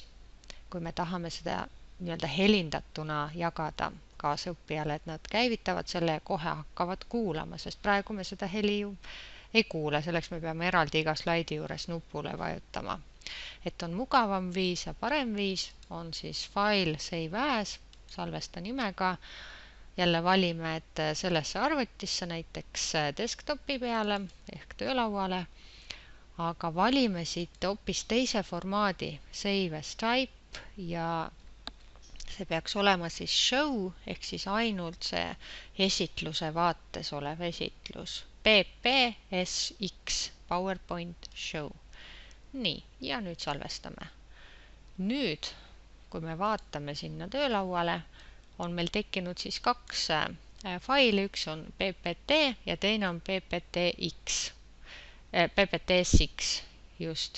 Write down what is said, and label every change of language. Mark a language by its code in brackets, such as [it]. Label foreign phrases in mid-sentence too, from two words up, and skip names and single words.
[et] Kui me tahame seda nii-öelda helindatuna jagada kaasõppijale, et nad käivitavad selle ja kohe hakkavad kuulama, sest praegu me seda heli ju ei kuule, selleks me peame eraldi iga slaidi juures nupule vajutama. Et on mugavam viis ja parem viis on siis [en] file save as, [et] salvesta nimega, jälle valime, et sellesse arvutisse näiteks desktopi peale ehk töölauale, aga valime siit hoopis teise formaadi, [en] save as type, [et] ja see peaks olema siis show ehk siis ainult see esitluse vaates olev esitlus. PPSX, PowerPoint Show. Nii, ja nüüd salvestame. Nüüd, kui me vaatame sinna töölauale, on meil tekkinud siis kaks faili, üks on PPT ja teine on PPTSX just.